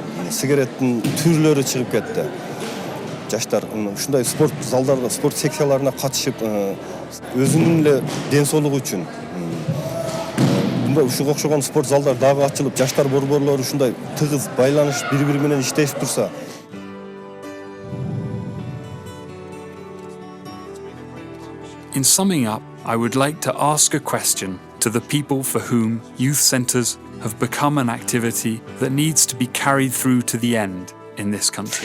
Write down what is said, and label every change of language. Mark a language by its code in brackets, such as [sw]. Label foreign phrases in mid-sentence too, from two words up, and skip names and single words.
[ky] Сигареттин түрлөрү чыгып кетти. жаштар ушундай спорт залдарына, спорт секцияларына катышып, өзүнүн эле ден соолугу үчүн ушуга окшогон спорт залдар дагы ачылып, жаштар борборлору ушундай тыгыз байланыш бири-бири менен иштешип турса. [en] In summing up, I would like to ask a question to the people for whom youth centres have become an activity that needs to be carried through to the end in this country.